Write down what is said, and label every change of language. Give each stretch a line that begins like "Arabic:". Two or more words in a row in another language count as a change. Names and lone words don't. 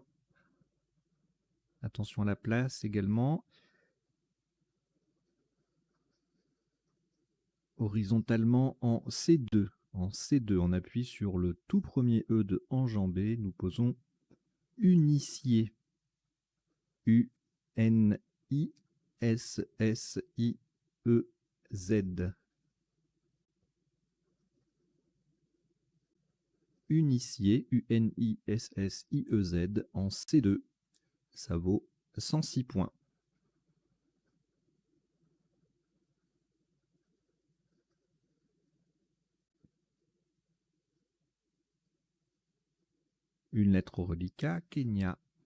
French: Attention à la place également. Horizontalement en C2. En C2, on appuie sur le tout premier E de enjambé. Nous posons unicier. U-N-I-S-S-I-E-Z. Unicier, U-N-I-S-S-I-E-Z en C2. Ça vaut 106 points. Une lettre au reliquat, Kenya.